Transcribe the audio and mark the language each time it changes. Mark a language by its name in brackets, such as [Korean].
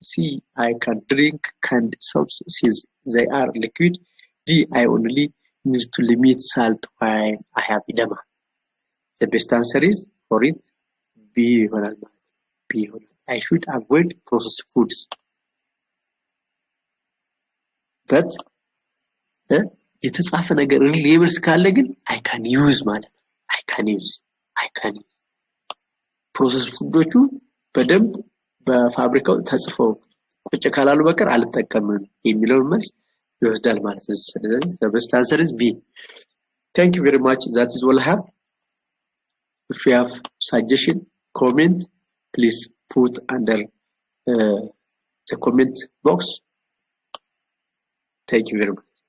[English] C, I can drink canned soups since they are liquid. D, I only need to limit salt when I have edema. The best answer is for it B. B. I should avoid processed foods. But [Amharic] የተጻፈ ነገር ሌብልስ ካለ ግን [English] I can use [Amharic] ማለት ነው። I can use ፕሮሰስ ፉዶቹ በደንብ በፋብሪካው ተጽፈው ቁጭ ካላሉ በቀር አልተጠቀምም የሚለውን መልስ ይወስዳል ማለት ነው። ስለዚህ [English] the best answer is B. Thank you very much. That is all I have. If you have suggestion, comment, please put under the comment box. Thank you very much.